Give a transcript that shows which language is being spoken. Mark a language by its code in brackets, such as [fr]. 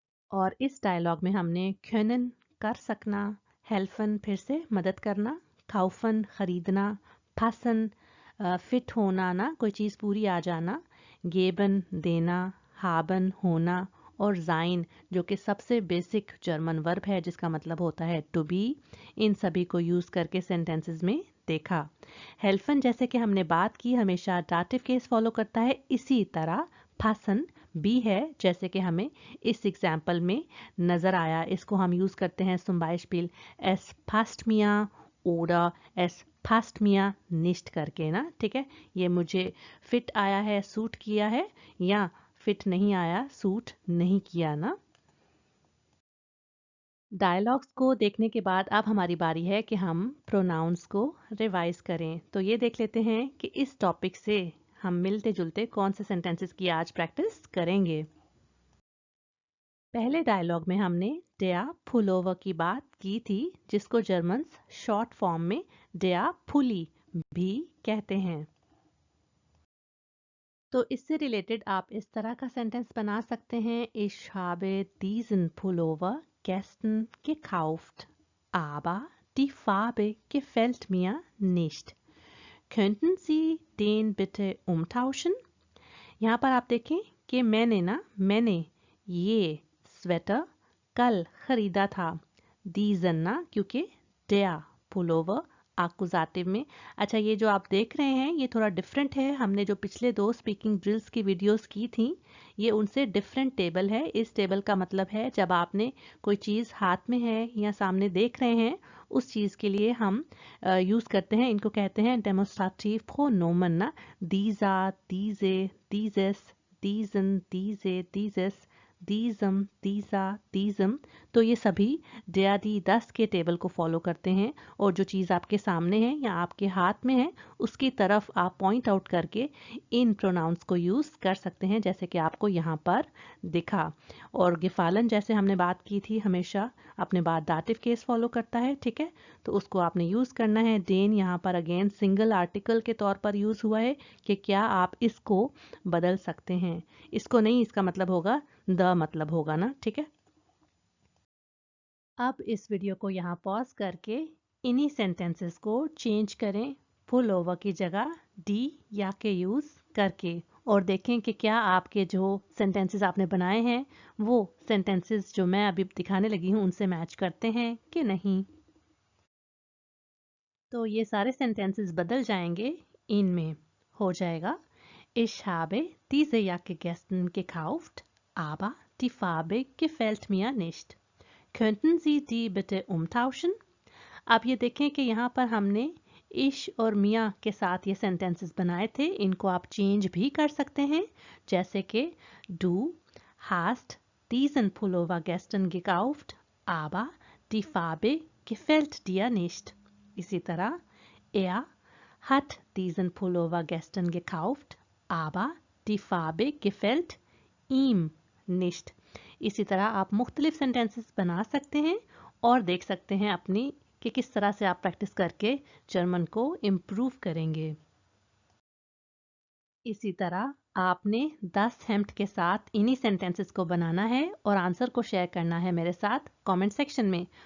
[hi] और इस डायलॉग में हमने können कर सकना, helfen फिर से मदद करना, kaufen खरीदना, passen फिट होना ना, कोई चीज़ पूरी आ जाना, geben देना, haben होना, और sein जो कि सबसे बेसिक जर्मन वर्ब है जिसका मतलब होता है टू बी. इन सभी को यूज़ करके सेंटेंसेस में देखा. हेल्फन जैसे कि हमने बात की हमेशा डाटिव केस फॉलो करता है, इसी तरह पासन भी है जैसे कि हमें इस एग्जाम्पल में नज़र आया. इसको हम यूज़ करते हैं [de] zum Beispiel es passt mir oder es passt mir nicht [hi] करके ना. ठीक है, ये मुझे फिट आया है, सूट किया है, या फिट नहीं आया, सूट नहीं किया ना. डायलॉग्स को देखने के बाद अब हमारी बारी है कि हम प्रोनाउंस को रिवाइज करें. तो ये देख लेते हैं कि इस टॉपिक से हम मिलते जुलते कौन से सेंटेंसेस की आज प्रैक्टिस करेंगे. पहले डायलॉग में हमने [de] der Pullover [hi] की बात की थी जिसको जर्मन्स शॉर्ट फॉर्म में [de] der Pulli [hi] भी कहते हैं. तो इससे रिलेटेड आप इस तरह का सेंटेंस बना सकते हैं. [de] Ich habe diesen Pullover gestern gekauft, aber die Farbe gefällt mir nicht. Könnten Sie den bitte umtauschen? [hi] यहाँ पर आप देखें कि मैंने ये स्वेटर कल खरीदा था. diesen ना, क्योंकि [de] der Pullover [hi] एक्कुजाटिव में. अच्छा, ये जो आप देख रहे हैं ये थोड़ा डिफरेंट है. हमने जो पिछले 2 स्पीकिंग ड्रिल्स की वीडियोस की थी ये उनसे डिफरेंट टेबल है. इस टेबल का मतलब है जब आपने कोई चीज़ हाथ में है या सामने देख रहे हैं उस चीज़ के लिए हम यूज़ करते हैं. इनको कहते हैं डेमोन्स्ट्रेटिव प्रोनोमन ना. [de] dieser, diese, dieses, diesen, diese, dieses, diesem, dieser, diesem. [hi] तो ये सभी [de] der, die, das [hi] के टेबल को फॉलो करते हैं. और जो चीज़ आपके सामने है या आपके हाथ में है उसकी तरफ आप पॉइंट आउट करके इन प्रोनाउंस को यूज़ कर सकते हैं जैसे कि आपको यहाँ पर दिखा. और गिफालन जैसे हमने बात की थी हमेशा अपने बाद दाटिव केस फॉलो करता है. ठीक है, तो उसको आपने यूज़ करना है. देन यहाँ पर अगेन सिंगल आर्टिकल के तौर पर यूज़ हुआ है कि क्या आप इसको बदल सकते हैं. इसको नहीं, इसका मतलब होगा द मतलब होगा ना. ठीक है, अब इस वीडियो को यहाँ पॉज करके इन्हीं सेंटेंसेस को चेंज करें पुल ओवर की जगह डी या के यूज़ करके, और देखें कि क्या आपके जो सेंटेंसेस आपने बनाए हैं वो सेंटेंसेस जो मैं अभी दिखाने लगी हूँ उनसे मैच करते हैं कि नहीं. तो ये सारे सेंटेंसेस बदल जाएंगे. इनमें हो जाएगा [de] Ich habe diese Jacke gestern gekauft, aber die Farbe gefällt mir nicht. Könnten Sie die bitte umtauschen? [hi] अब ये देखें कि यहाँ पर हमने इश और मिया के साथ ये सेंटेंसेस बनाए थे. इनको आप चेंज भी कर सकते हैं जैसे कि [de] Du hast diesen Pullover gestern gekauft, aber die Farbe gefällt dir nicht. [hi] इसी तरह [de] Er hat diesen Pullover gestern gekauft, aber die Farbe gefällt ihm nicht. [hi] इसी तरह आप मुख्तलिफ सेंटेंसेस बना सकते हैं और देख सकते हैं अपनी कि किस तरह से आप प्रैक्टिस करके जर्मन को इम्प्रूव करेंगे. इसी तरह आपने 10 हेम्प्ट के साथ इन्हीं सेंटेंसेस को बनाना है और आंसर को शेयर करना है मेरे साथ कमेंट सेक्शन में.